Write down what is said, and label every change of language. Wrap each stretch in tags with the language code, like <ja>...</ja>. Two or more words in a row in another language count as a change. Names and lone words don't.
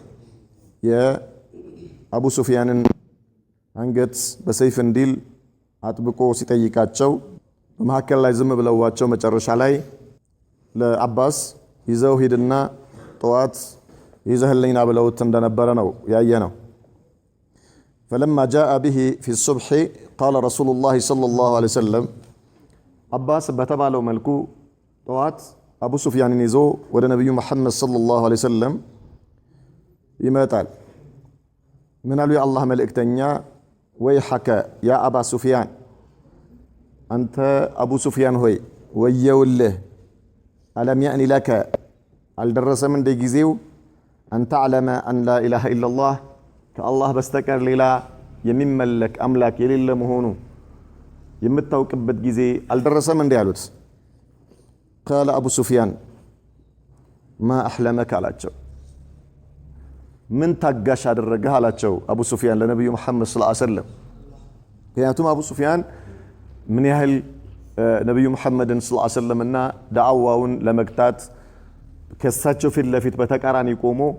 <am>የአቡ ሱፊያንን አንገት በሰይፍ እንዲል አጥብቆ ሲጠይቃቸው በመሐከል ላይ ዝም ብለዋቸው መጨረሻ ላይ ለአባስ ይዘው ሂድና ጠዋት ይዘህልኝና ብለውት እንደነበረ ነው ያየነው።</am> <ar>فلما جاء به في الصبح قال رسول الله صلى الله عليه وسلم</ar> <am>አባስ በተባለው መልኩ ጠዋት አቡ ሱፊያንን ይዞ ወደ ነብዩ መሐመድ</am> <ar>صلى الله عليه وسلم</ar> <am>ይመጣል። ምን አሉ የአላህ መልእክተኛ</am> <ar>ويحك يا أبا سفيان</ar> <am>አንተ አቡ ሱፊያን ሆይ ወየውልህ</am> <ar>ألم يأن لك</ar> <am>አልደረሰም እንደ ጊዜው</am> <ar>أن تعلم أن لا إله إلا الله</ar> <am>ከአላህ በስተቀር ሌላ የሚመለክ አምላክ የሌለ መሆኑ የምታውቅበት ጊዜ አልደረሰም እንደ ያሉት።</am> <ar>قال أبو سفيان ما أحلمك</ar> <am>አላቸው። ምን ታጋሽ አደረገህ አላቸው አቡ ሱፊያን ለነብዩ መሐመድ</am> <ar>صلى الله عليه وسلم።</ar> <am>ምክንያቱም አቡ ሱፊያን ምን ያህል ነብዩ መሐመድን</am> <ar>صلى الله عليه وسلم</ar> <am>ዳዕዋውን ለመግታት ከሳቸው ፊት ለፊት በተቃራኒ ቆሞ</am>